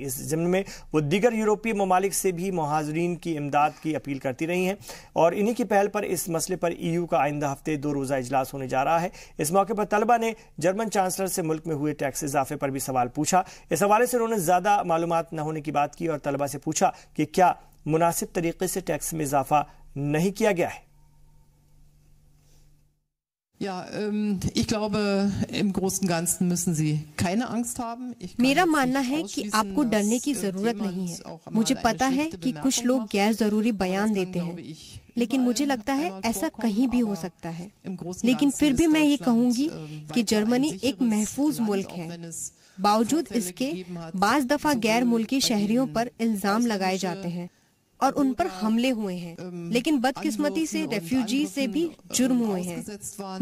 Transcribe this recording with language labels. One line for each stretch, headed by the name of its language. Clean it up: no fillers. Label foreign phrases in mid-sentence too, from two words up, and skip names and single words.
Urdu: اس ضمن میں وہ دیگر یورپی ممالک سے بھی مہاجرین کی امداد کی اپیل کرتی رہی ہیں اور انہی کی پہل پر اس مسئلے پر EU کا آئندہ ہفتے 2 روزہ اجلاس ہونے جا رہا ہے. اس موقع پر طلبہ نے جرمن چانسلر سے ملک میں ہوئے ٹیکس اضافے پر بھی سوال پوچھا. اس حوالے سے انہوں نے زیادہ معلومات نہ ہونے کی بات کی اور طلبہ سے پوچھا کہ کیا مناسب طریقے سے ٹیکس میں اضافہ نہیں کیا گیا ہے.
German: Ja, ich glaube, im Großen und Ganzen müssen Sie keine Angst haben.
Urdu: میرا ماننا ہے کہ آپ کو ڈرنے کی ضرورت نہیں ہے. مجھے پتا ہے کہ کچھ لوگ غیر ضروری بیان دیتے ہیں، لیکن مجھے لگتا ہے ایسا کہیں بھی ہو سکتا ہے. لیکن پھر بھی میں یہ کہوں گی کہ جرمنی ایک محفوظ ملک ہے. باوجود اس کے بعض دفعہ غیر ملکی شہریوں پر الزام لگائے جاتے ہیں اور ان پر حملے ہوئے ہیں، لیکن بدقسمتی سے ریفیوجی سے بھی جرم ہوئے ہیں.